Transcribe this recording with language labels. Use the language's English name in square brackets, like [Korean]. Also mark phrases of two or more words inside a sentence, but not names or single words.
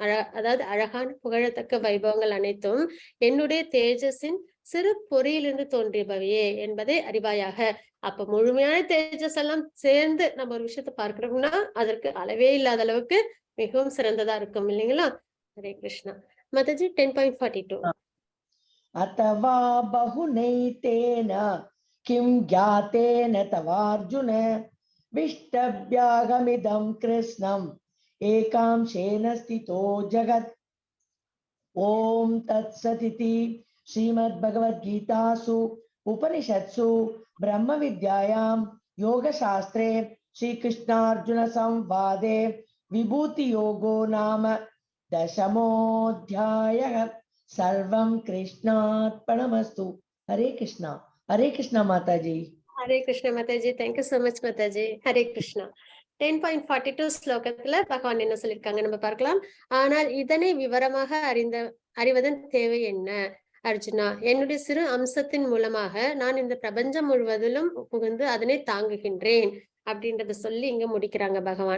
[Tamil] அதாவது அழகான புகழத்தக்க வைபவங்கள் அனைத்தும் என்னுடைய தேஜஸின் சிறு பொறியிலிருந்து தோன்றியவையே என்பதை அறிவாயாக. அப்ப முழுமையான தேஜஸ் எல்லாம் சேர்ந்து நம்ம ஒரு விஷயத்த பார்க்கிறோம்னா அதற்கு அளவே இல்லாத அளவுக்கு மிகவும் சிறந்ததா இருக்கும் இல்லைங்களா? ஹரே கிருஷ்ணா. மாதாஜி 10.42 [Sanskrit] अथवा बहुनैतेन किं ज्ञातेन तवार्जुन विष्टभ्यागमिदं कृष्णम् एकांशेन स्थितो जगत्. ओम तत्सदिति श्रीमद्भगवद्गीतासु उपनिषत्सु ब्रह्म विद्यायां योगशास्त्रे श्रीकृष्णार्जुन संवादे विभूति योगो नाम दशमोऽध्यायः. सर्वं कृष्णार्पणमस्तु. हरे कृष्णा माताजी. [Tamil] ஹரே கிருஷ்ண மாதாஜி. [English] thank you so much [Tamil] மாதாஜி. ஹரே கிருஷ்ணா. 10.42 ஸ்லோகத்துல பகவான் என்ன சொல்லியிருக்காங்க நம்ம பார்க்கலாம். ஆனால் இதனை விவரமாக அறிவதன் தேவை என்ன அர்ஜுனா? என்னுடைய சிறு அம்சத்தின் மூலமாக நான் இந்த பிரபஞ்சம் முழுவதிலும் புகுந்து அதனை தாங்குகின்றேன் அப்படின்றத சொல்லி இங்க முடிக்கிறாங்க பகவான்.